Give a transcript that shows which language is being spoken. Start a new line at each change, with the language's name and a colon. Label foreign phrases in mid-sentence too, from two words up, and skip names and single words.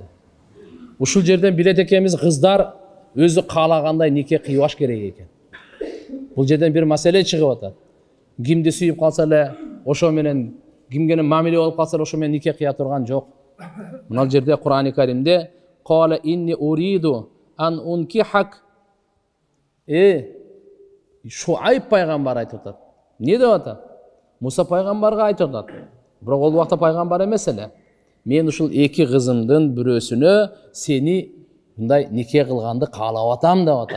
Kyrgyz: Ушул жерден билет экенбиз, кыздар өзү каалагандай нике кыйбаш керек экен. Бул жерден бир маселе чыгып атат. Кимди сүйүп калса эле, ошо менен кимге мамиле болуп калса эле, ошо менен нике кыя турган жок. Мына жерде Кур'ан-ы Каримде
Arabic: "قال إني أريد أن أنكحك"
Kyrgyz: Шуайб пайгамбар айтып атат. Не деп атат? Муса пайгамбарга айтып атат. Бирок ол убакта пайгамбар эмес эле. Мен ушул эки кызымдын бирөөсүнө сени мындай нике кылганды каалап атам деп атат.